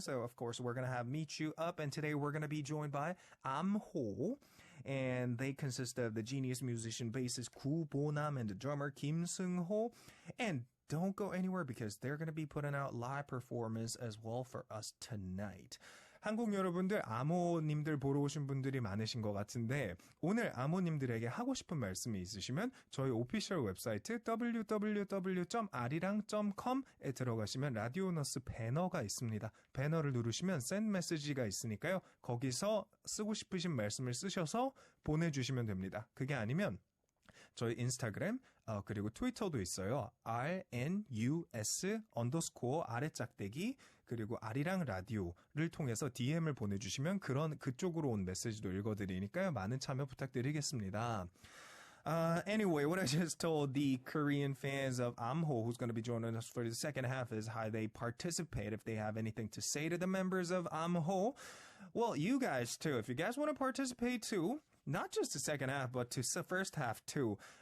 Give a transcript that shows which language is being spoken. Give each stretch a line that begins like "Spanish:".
English: So, of course, we're going to have Meet You Up, and today we're going to be joined by Amho, and they consist of the genius musician bassist Koo Bo-nam and the drummer Kim Seung-ho. And don't go anywhere because they're going to be putting out live performance as well for us tonight.
Korean: 한국 여러분들, 아모님들 보러 오신 분들이 많으신 것 같은데 오늘 아모님들에게 하고 싶은 말씀이 있으시면 저희 오피셜 웹사이트 www.arirang.com에 들어가시면 라디오너스 배너가 있습니다. 배너를 누르시면
English: send message
Korean: 가 있으니까요. 거기서 쓰고 싶으신 말씀을 쓰셔서 보내주시면 됩니다. 그게 아니면 저희 인스타그램 그리고 트위터도 있어요. RNUS _ 아래짝대기 그리고 아리랑 라디오를 통해서 DM을 보내주시면 그쪽으로 온 메시지도 읽어드리니까요. 많은 참여 부탁드리겠습니다.
English: Anyway, what I just told the Korean fans of Amho, who's going to be joining us for the second half, is how they participate if they have anything to say to the members of Amho. Well, you guys too. If you guys want to participate too, not just the second half, but to the first half too.